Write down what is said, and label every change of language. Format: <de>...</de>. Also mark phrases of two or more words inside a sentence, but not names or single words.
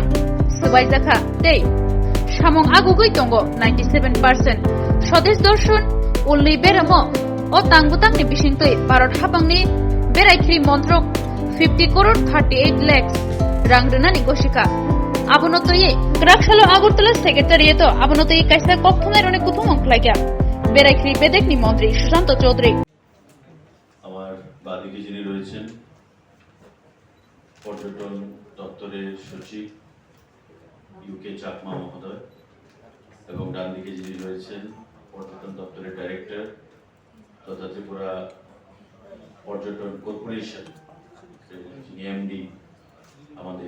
<trp>subaijaka tei samong agugui tongo 97% Swadesh Darshan ulli beramo o tangbutangni bisingtwi Bharat habangni Beraikhiri Montrok 50 crore 38 lakh rang rinani kosika Abonotoi Grakshalo Agartala Secretariat Abonotoi Kaisa Kokchapkha Rone Kuthumong Khwlaina Beraikhiri bedekni Montri Sushant Chaudhary</trp> <bn>আমার বাদিকে যিনি রয়েছেন পর্যটন দপ্তরের সচিব ইউকে চাকমা মহোদয় এবং ডান দিকে যিনি রয়েছেন পর্যটন দপ্তরের ডাইরেক্টর তথা ত্রিপুরা পর্যটন কর্পোরেশন যিনি এমডি আমাদের</bn>